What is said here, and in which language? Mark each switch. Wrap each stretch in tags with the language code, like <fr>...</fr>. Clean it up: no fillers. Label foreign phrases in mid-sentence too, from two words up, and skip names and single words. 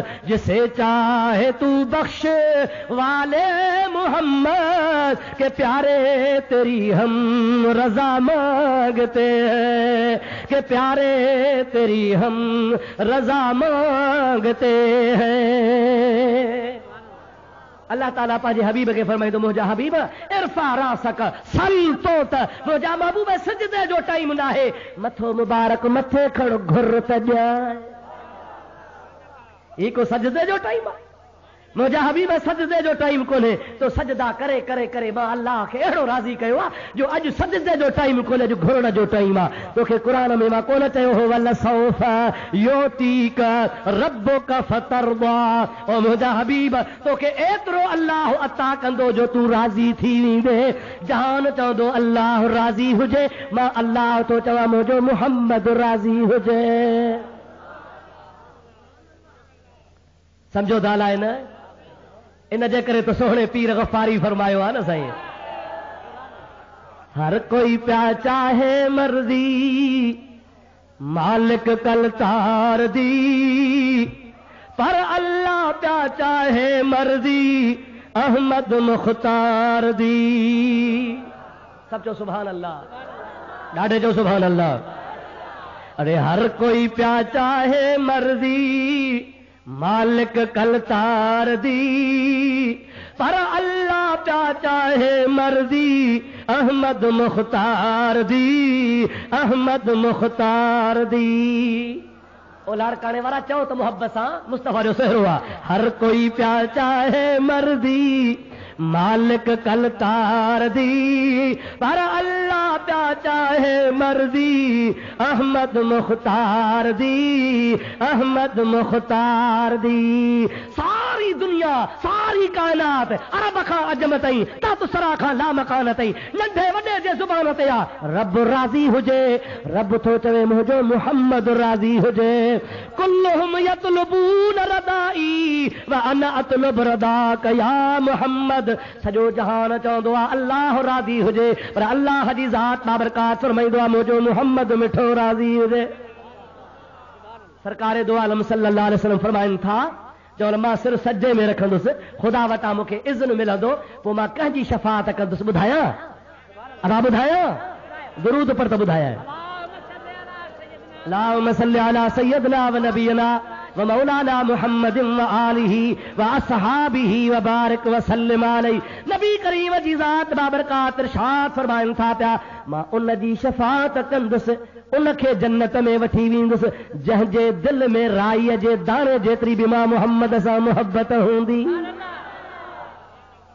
<ur>جسے چاہے تو بخش والے محمد، کے پیارے تیری ہم رضا مانگتے ہیں، کے پیارے تیری ہم رضا مانگتے ہیں.</ur> <sd>अल्लाह ताला पांजे हबीब के फरमाईंदो मुंहिंजा हबीब इरफा रासक सल तो त मुंहिंजा महबूब सजदे जो टाइम न आहे। मथो मुबारक मथे खड़ घुर त ॼाए, ही को सजदे जो टाइम आहे? मुंहिंजा हबीब सजदे जो टाइम कोन्हे। तो सजदा करे करे करे मां अल्लाह खे अहिड़ो राज़ी कयो आहे जो अॼु सजदे जो टाइम कोन्हे, अॼु घुरण जो टाइम आहे। तोखे क़ुरान में मां कोन चयो हो</sd> <ar>ولسوف يعطيك ربك فترضى.</ar> <sd>ओ मुंहिंजा हबीब तोखे एतिरो अल्लाह अता कंदो जो तूं राज़ी थी वेंदे। जहान चवंदो अल्लाह राज़ी हुजे, मां अल्लाह तो चवां मुंहिंजो मुहम्मद राज़ी हुजे। समझो दाल आहे न? इन जे करे तो सोहणे पीर गफ़ारी फरमायो आहे न साईं,</sd> <pa>ہر کوئی پیا چاہے مرضی مالک کل تار دی، پر اللہ پیا چاہے مرضی احمد مختار دی.</pa> <sd>सब चो</sd> <ar>سبحان الله,</ar> <sd>ॾाढे जो</sd> <ar>سبحان الله.</ar> <sd>अरे</sd> <pa>ہر کوئی پیا چاہے مرضی مالک کل تار دی، پر اللہ پیا چاہے مرضی احمد مختار دی، احمد مختار دی,</pa> <sd>अहमद मुख्तार दी। ओ लाड़काने वारा चओ त मोहब्बत सां मुस्तफ़ा जो सहरो आहे।</sd> <pa>ہر کوئی پیا چاہے مرضی مالک کل تار دی، پر اللہ پیا چاہے مرضی احمد مختار دی، احمد مختار دی,</pa> <sd>अहमद मुख्तार दी। सारी दुनिया सारी कायनात अरब खां अजम ताईं तात सरा खां लामकान ताईं नंढे वॾे जे ज़ुबान ते आहे रब राज़ी हुजे। रब थो चवे मुंहिंजो मुहम्मद राज़ी हुजे।</sd> <ar>كلهم يطلبون رضائي وأنا أطلب رضاك يا محمد.</ar> <sd>सॼो जहान चवंदो आहे अल्लाह राज़ी हुजे, पर अल्लाह जी ज़ात बाबरकात फरमाईंदो आहे मुंहिंजो मुहम्मद मिठो राज़ी हुजे। सरकार दो आलम सल्लल्लाहु अलैहि वसल्लम फरमाइनि था जो मां सिर सज्जे में रखंदुसि, ख़ुदा वटां मूंखे इज़्न मिलंदो, पोइ मां कंहिंजी शफ़ाअत कंदुसि। ॿुधायां? अदा ॿुधायां? दुरूद पर त ॿुधायां।</sd> <ar>اللهم صل على سيدنا ونبينا ومولانا محمد وآله وأصحابه وبارك وسلم عليه.</ar> <sd>नबी करीम जी ज़ात बाबरकात इरशाद फरमाइनि था पिया मां उन जी शफ़ाअत कंदुसि, उनखे जन्नत में वठी वेंदुसि जंहिंजे दिल में राईअ जे दाणे जेतिरी बि मां मुहम्मद सां मुहबत हूंदी।</sd>